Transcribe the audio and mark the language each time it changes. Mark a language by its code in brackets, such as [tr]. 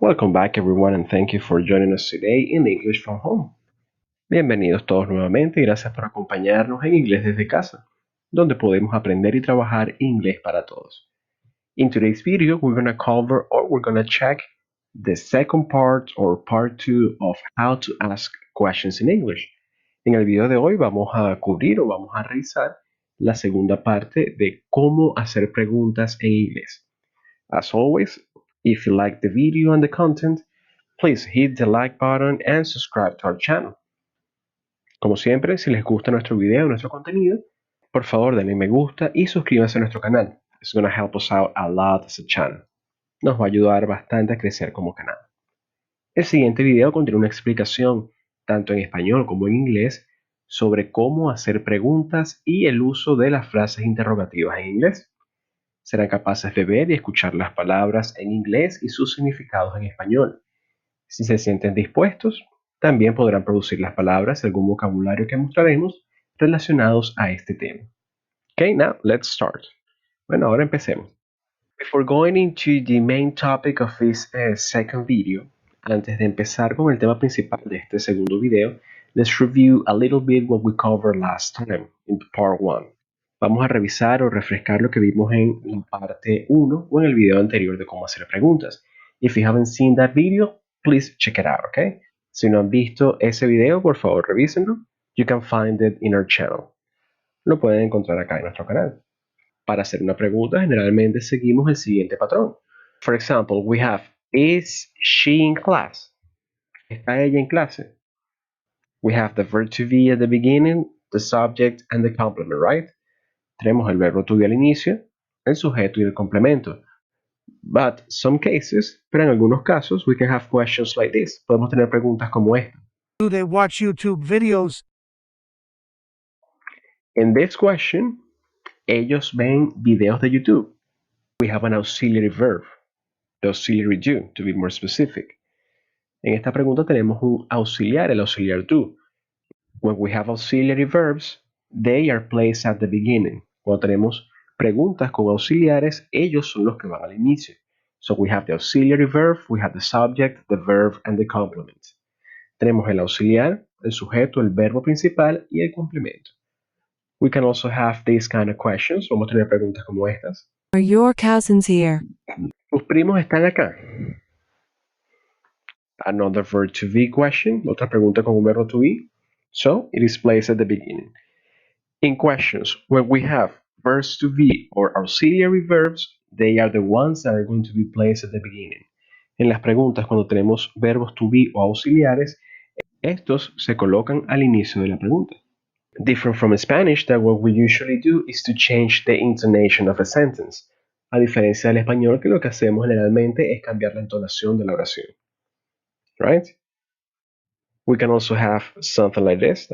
[en] Welcome back everyone and thank you for joining us today in English from Home. [es] Bienvenidos todos nuevamente y gracias por acompañarnos en Inglés desde casa, donde podemos aprender y trabajar inglés para todos. [en] In today's video, we're going to cover or we're going to check the second part or part 2 of how to ask questions in English. [es] En el video de hoy vamos a cubrir o vamos a revisar la segunda parte de cómo hacer preguntas en inglés. [en] As always, if you like the video and the content, please hit the like button and subscribe to our channel. [es] Como siempre, si les gusta nuestro video, nuestro contenido, por favor denle me gusta y suscríbanse a nuestro canal. [en] It's going to help us out a lot as a channel. [es] Nos va a ayudar bastante a crecer como canal. El siguiente video contiene una explicación, tanto en español como en inglés, sobre cómo hacer preguntas y el uso de las frases interrogativas en inglés. Serán capaces de ver y escuchar las palabras en inglés y sus significados en español. Si se sienten dispuestos, también podrán producir las palabras y algún vocabulario que mostraremos relacionados a este tema. [en] Okay, now let's start. [es] Bueno, ahora empecemos. [en] Before going into the main topic of this second video, [es] antes de empezar con el tema principal de este segundo video, [en] let's review a little bit what we covered last time in part 1. [es] Vamos a revisar o refrescar lo que vimos en la parte 1 o en el video anterior de cómo hacer preguntas. [en] If you haven't seen that video, please check it out, okay? [es] Si no han visto ese video, por favor revísenlo. [en] You can find it in our channel. [es] Lo pueden encontrar acá en nuestro canal. Para hacer una pregunta, generalmente seguimos el siguiente patrón. [en] For example, we have, is she in class? [es] ¿Está ella en clase? [en] We have the verb to be at the beginning, the subject, and the complement, right? [es] Tenemos el verbo to be al inicio, el sujeto y el complemento. [en] But some cases, [es] pero en algunos casos, [en] we can have questions like this. [es] Podemos tener preguntas como esta. [en] Do they watch YouTube videos? In this question, [es] ellos ven videos de YouTube. [en] We have an auxiliary verb, the auxiliary do, to be more specific. [es] En esta pregunta tenemos un auxiliar, el auxiliar do. [en] When we have auxiliary verbs, they are placed at the beginning. [es] Cuando tenemos preguntas con auxiliares, ellos son los que van al inicio. [en] So we have the auxiliary verb, we have the subject, the verb, and the complement. [es] Tenemos el auxiliar, el sujeto, el verbo principal y el complemento. [en] We can also have these kind of questions. [es] Vamos a tener preguntas como estas. [en] Are your cousins here? [es] ¿Tus primos están acá? [en] Another verb to be question. [es] Otra pregunta con un verbo to be. [en] So, it is placed at the beginning. In questions, when we have verbs to be or auxiliary verbs, they are the ones that are going to be placed at the beginning. [es] En las preguntas, cuando tenemos verbos to be o auxiliares, estos se colocan al inicio de la pregunta. [en] Different from Spanish, that what we usually do is to change the intonation of a sentence. [es] A diferencia del español, que lo que hacemos generalmente es cambiar la entonación de la oración. [en] Right? We can also have something like this.